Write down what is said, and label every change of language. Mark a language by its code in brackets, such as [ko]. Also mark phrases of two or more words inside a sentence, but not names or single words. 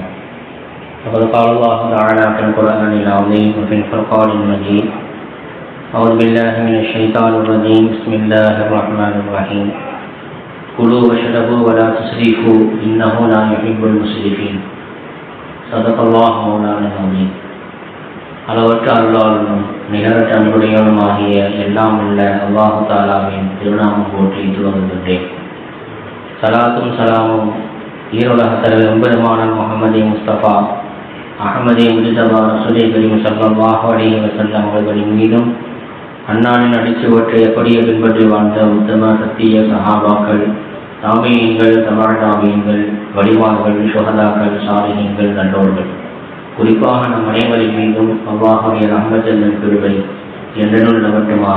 [ar] فقد قال الله تعالى في القرآن العظيم وفي الفرقان المجيد: أعوذ بالله من الشيطان الرجيم. بسم الله الرحمن الرحيم. كلوا واشربوا ولا تسرفوا إنه لا يحب المسرفين. صدق الله مولانا العظيم. [ta] அளவற்ற அருளாளனும் நிகரற்ற அன்புடையவனுமாகிய எல்லாம் உள்ள அல்லாஹு தாலாவின் திருநாமம் போற்றி துவங்குகின்றேன். சலாத்தும் சலாமும் ஈரோலக தலைவர் எம்பெருமான முகமது முஸ்தபா அஹமதே முஜிதபா ரசூலே கரீம் [ar] صلى الله عليه وسلم [ta] அவர்களின் மீதும் அன்னாரின் அடிச்சுவற்றை எப்படியே பின்பற்றி வாழ்ந்த உத்தம சத்திய சஹாபாக்கள், தாபியீன்கள், தபஅ தாபியீன்கள், வலிமார்கள், ஷுஹதாக்கள், சாலிஹீன்கள், நல்லோர்கள், குறிப்பாக நம் அனைவரின் மீதும் அல்லாஹ்வுடைய ரஹ்மத்தின் கிருபை என்றென்றும் நிலவட்டுமாக.